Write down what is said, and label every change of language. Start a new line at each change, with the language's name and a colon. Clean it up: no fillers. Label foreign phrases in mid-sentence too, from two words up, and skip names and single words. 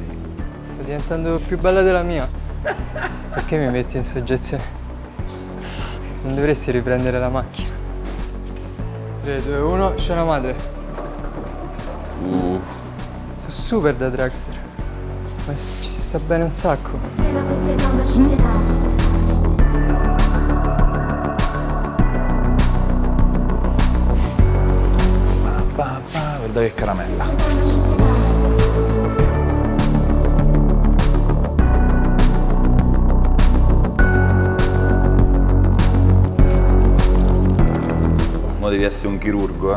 Italian: Sta diventando più bella della mia. Perché mi metti in soggezione? Non dovresti riprendere la macchina. 3, 2, 1, scena madre. Sono super da dragster. Ma ci si sta bene un sacco.
Japanese: 目の時計が走ってた
Italian: Guarda che caramella. Mo devi essere un chirurgo,